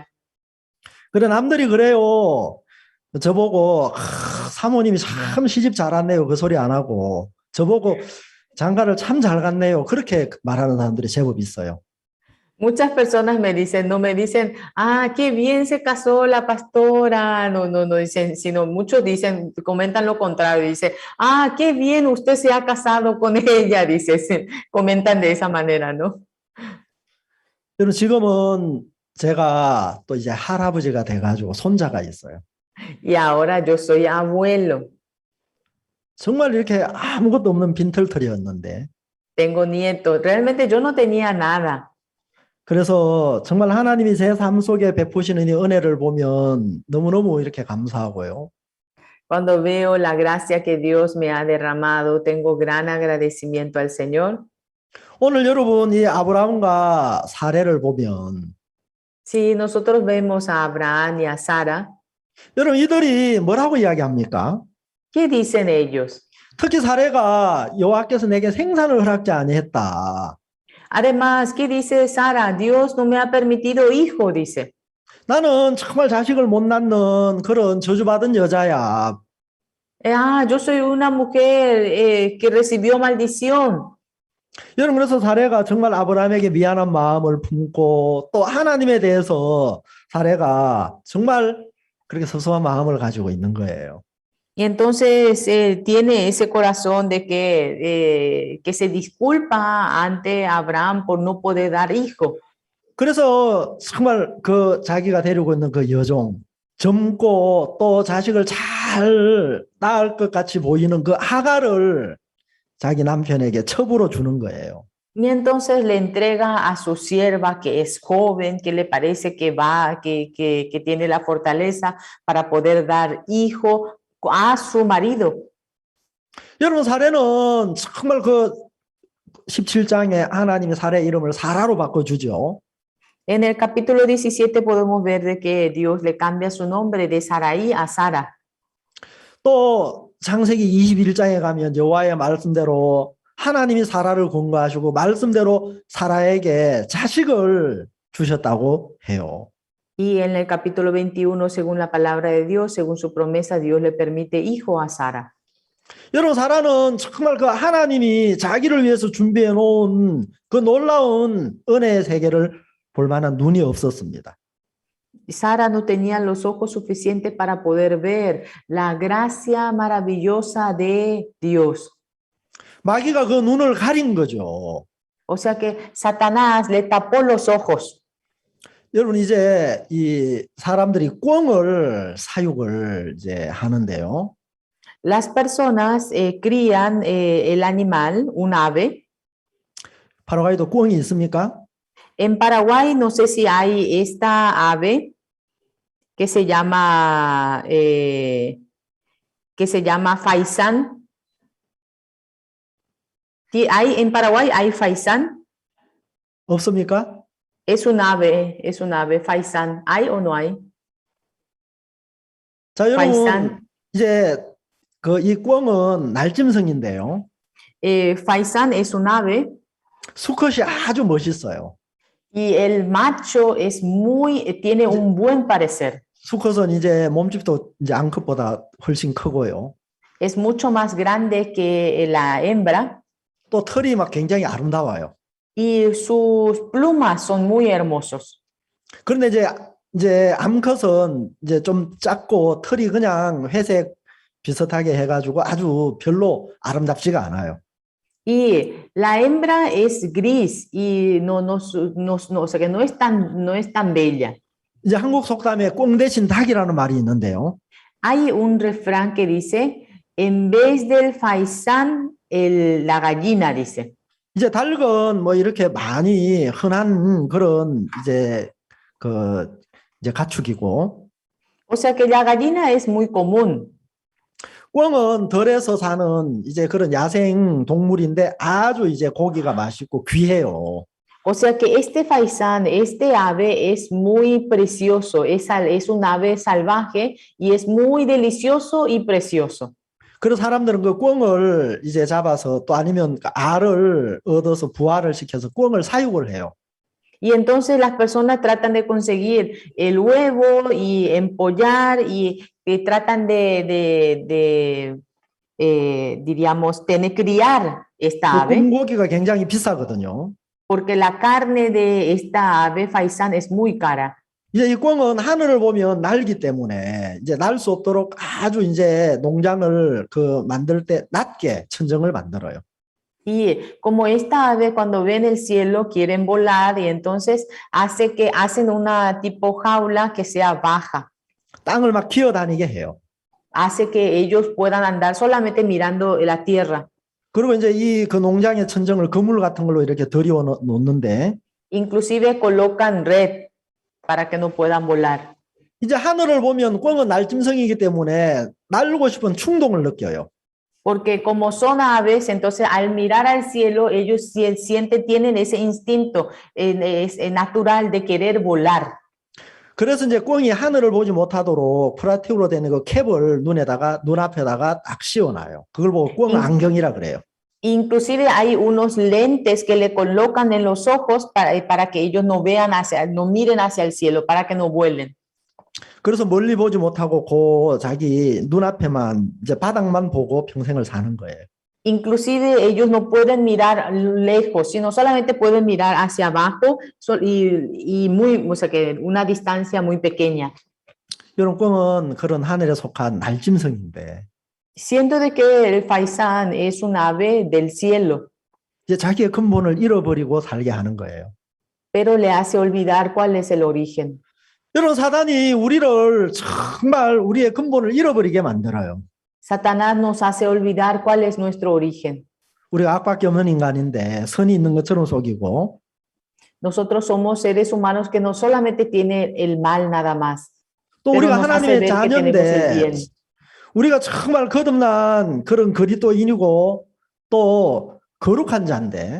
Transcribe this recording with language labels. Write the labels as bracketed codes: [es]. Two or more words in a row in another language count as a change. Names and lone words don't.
[ko] 그래 남들이 그래요. 저보고 사모님이 참 시집 잘 왔네요. 그 소리 안 하고 저보고 장가를 참 잘 갔네요. 그렇게 말하는 사람들이 제법 있어요. [es] Muchas personas me dicen, no me dicen, qué bien se casó la pastora, no dicen, sino muchos dicen, comentan lo contrario, dicen, qué bien usted se ha casado con ella, dice, comentan de esa manera, ¿no? [ko] 여러분 지금은 제가 또 이제 할아버지가 돼가지고 손자가 있어요. [es] Y ahora yo soy abuelo. [ko] 정말 이렇게 아무것도 없는 빈털터리였는데. [es] Tengo nietos. Realmente yo no tenía nada. [ko] 그래서 정말 하나님이 제 삶 속에 베푸시는 이 은혜를 보면 너무너무 이렇게 감사하고요. [es] Cuando veo la gracia que Dios me ha derramado, tengo gran agradecimiento al Señor. [ko] 오늘 여러분 이 아브라함과 사례를 보면 [es] Si nosotros vemos a Abraham y a Sara, [ko] 여러분 이들이 뭐라고 이야기합니까? [es] ¿qué dicen ellos? [ko] 특히 사례가 여호와께서 내게 생산을 허락지 아니했다. [es] Además, ¿qué dice Sara? Dios no me ha permitido hijo, dice. [ko] 나는 정말 자식을 못 낳는 그런 저주받은 여자야. [es] Yo soy una mujer que recibió maldición. [ko] 여러분 그래서 사례가 정말 아브라함에게 미안한 마음을 품고 또 하나님에 대해서 사례가 정말 그렇게 섭섭한 마음을 가지고 있는 거예요. [es] Y entonces tiene ese corazón de que se disculpa ante Abraham por no poder dar hijo. [ko] 그래서 정말 그 자기가 데리고 있는 그 여종, 젊고 또 자식을 잘 낳을 것 같이 보이는 그 하갈을 자기 남편에게 첩으로 주는 거예요. [es] Y entonces le entrega a su sierva que es joven, que le parece que tiene la fortaleza para poder dar hijo a su marido. [ko] 여러분 사례는 정말 그 17장에 하나님의 사례 이름을 사라로 바꿔주죠. [es] En el capítulo 17 podemos ver de que Dios le cambia su nombre de Sarai a Sara. [ko] 또 창세기 21장에 가면 여호와의 말씀대로 하나님이 사라를 권고하시고 말씀대로 사라에게 자식을 주셨다고 해요. [es] Y en el capítulo 21, según la palabra de Dios, según su promesa, Dios le permite hijo a Sara. [ko] 여러분, 사라는 정말 그 하나님이 자기를 위해서 준비해 놓은 그 놀라운 은혜의 세계를 볼 만한 눈이 없었습니다. [es] Sara no tenía los ojos suficientes para poder ver la gracia maravillosa de Dios. [ko] 마귀가 그 눈을 가린 거죠. [es] O sea que Satanás le tapó los ojos. [ko] 여러분, 이제 이 사람들이 꿩을 사육을 이제 하는데요. [es] Las personas crían el animal, un ave. [ko] 파라과이도 꿩이 있습니까? [es] En Paraguay no sé si hay esta ave que se llama faisán. En Paraguay hay faisán. [ko] 없습니까? [es] Es un ave, faisán. ¿Hay o no hay? [ko] 자, 여러분, [es] faisán. [ko] 이제 그 이 꿩은 날짐승인데요. [es] Faisán es un ave. [ko] 수컷이 아주 멋있어요. [es] Y el macho tiene un buen parecer. [ko] 수컷은 이제 몸집도 이제 암컷보다 훨씬 크고요. [es] Es mucho más grande que la hembra. [ko] 또 털이 막 굉장히 아름다워요. [es] Y sus plumas son muy hermosos. [ko] 그런데 이제 암컷은 이제 좀 작고 털이 그냥 회색 비슷하게 해가지고 아주 별로 아름답지가 않아요. [es] Y la hembra es gris y o sea que no es tan bella. [ko] 이제 한국 속담에 꿩 대신 닭이라는 말이 있는데요. [es] Hay un refrán que dice, en vez del faisán, la gallina, dice. [ko] 이제 닭은 뭐 이렇게 많이 흔한 그런 이제 이제 가축이고. [es] O sea que la gallina es muy común. [ko] 꿩은 덜에서 사는 이제 그런 야생 동물인데 아주 이제 고기가 맛있고 귀해요. [es] O sea que este faisán, este ave es muy precioso, es un ave salvaje y es muy delicioso y precioso. [ko] 그래서 사람들은 그 꿩을 이제 잡아서 또 아니면 알을 얻어서 부화를 시켜서 꿩을 사육을 해요. [es] Y entonces las personas tratan de conseguir el huevo y empollar y tratan diríamos, criar esta ave. [ko] 꿩고기가 굉장히 비싸거든요. [es] Porque la carne de esta ave faisán es muy cara. [ko] 이제 이 꿩은 하늘을 보면 날기 때문에 이제 날 수 없도록 아주 이제 농장을 만들 때 낮게 천정을 만들어요. [es] Y como esta ave cuando ven el cielo quieren volar y entonces hacen una tipo jaula que sea baja. [ko] 땅을 막 기어다니게 해요. [es] Hace que ellos puedan andar solamente mirando la tierra. [ko] 그리고 이제 그 농장의 천정을 그물 같은 걸로 이렇게 들여 놓는데 [es] Inclusive colocan red para que no puedan volar. [ko] 이제 하늘을 보면 꿩은 날짐승이기 때문에 날고 싶은 충동을 느껴요. [es] Porque como son aves, entonces al mirar al cielo, ellos tienen ese instinto natural de querer volar. [ko] 그래서 이제 꿩이 하늘을 보지 못하도록 프라티브로 되는 그 캡을 눈앞에다가 딱 씌워놔요. 그걸 보고 꿩 안경이라 그래요. [es] Inclusive hay unos lentes que le colocan en los ojos para que ellos no miren hacia el cielo, para que no vuelen. [ko] 그래서 멀리 보지 못하고 자기 눈앞에만 이제 바닥만 보고 평생을 사는 거예요. [es] Inclusive ellos no pueden mirar lejos, sino solamente pueden mirar hacia abajo o sea que una distancia muy pequeña. [ko] 여러분, 꿩은 그런 하늘에 속한 날짐승인데 [es] Siento de que el faisán es un ave del cielo, [ko] 이제 자기의 근본을 잃어버리고 살게 하는 거예요. [es] pero le hace olvidar cuál es el origen. [ko] 여러분, 사단이 우리를 정말 우리의 근본을 잃어버리게 만들어요. [es] Satanás nos hace olvidar cuál es nuestro origen. [ko] 우리가 악밖에 없는 인간인데 선이 있는 것처럼 속이고 [es] Nosotros somos seres humanos que no solamente tienen el mal nada más, [ko] 또 [es] pero [ko] 우리가 [es] nos hace [ko] 하나님의 [es] ver que tenemos el [ko] 자녀인데 [es] bien. [ko] 우리가 정말 거듭난 그런 그리스도인이고 또 거룩한 자인데